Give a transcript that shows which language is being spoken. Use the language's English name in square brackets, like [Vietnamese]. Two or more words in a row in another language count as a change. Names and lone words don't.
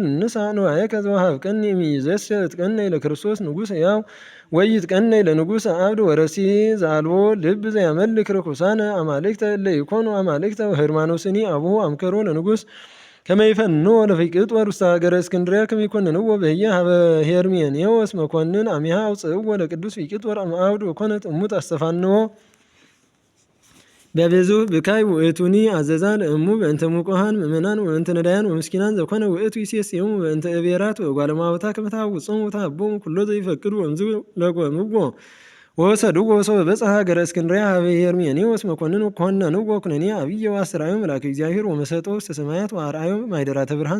[Geez] እንሳ ንዋየከ ዘወሀብከኒ እምይእዜሰ እትቀነይ ለክርስቶስ ንጉሥ ሕያው ወይትቀነይ ለንጉሥ አብድ ወረሲ ዘአልቦ ልብ ዘያመልክ ርኩሳነ አማልክተ እለ ይኮኑ አማልክተ ወሕርማኖስኒ አቡሁ አምከሮ ለንጉሥ ከመ ይፈንዎ ለፊቅጦር ውስተ ሀገረ እስክንድርያ ከመ ይኰንንዎ በህየ ሀበ ሄርሜኔዎስ መኰንን አሚሃ አውፅእዎ ለቅዱስ ፊቅጦር አብድ ወኮነት እሙት አስተፋንዎ በብዙ ብካይ ውእቱኒ አዘዛ ለእሙ በእንተ ሙቆሃን ምእመናን ወእንተ ነዳያን ወምስኪናን ዘኮነ ውእቱ ይሴስዮሙ በእንተ እቤራት ወጓለማውታ ከመ ተሐውጾሙ ወተሃቦሙ ኩሎ ዘይፈቅዱ ወእምዝ ለቆምዎ ወወሰድዎ ወሶበ በጽሐ ሀገረ እስክንድርያ ሀበ ሄርሜኔዎስ መኰንን ኮነንዎ ኩነኔ አብየ ወአስተርአዮ መልአከ እግዚአብሔር ወመሰጦ ውስተ ሰማያት ወአርአዮ ማኅደራተ ብርሃን